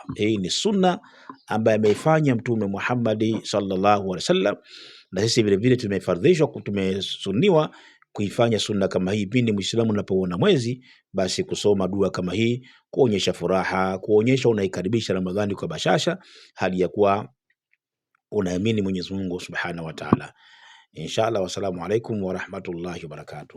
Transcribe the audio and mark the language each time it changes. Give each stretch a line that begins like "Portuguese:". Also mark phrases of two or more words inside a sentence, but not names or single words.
Swahili: Hii ni sunna ambaye ameifanya Mtume Muhammad
Arabic: صلى الله عليه وسلم,
Swahili: na sisi vile vile tumefardhishwa, tumesuniwa kuifanya sunna kama hii. Pindi Muislamu unapoona mwezi, basi kusoma dua kama hii, kuonyesha furaha, kuonyesha unaikaribisha Ramadhani kwa bashasha, hali ya kuwa unaamini Mwenyezi Mungu
Arabic: سبحانه وتعالى. إن شاء الله، والسلام عليكم ورحمة الله وبركاته.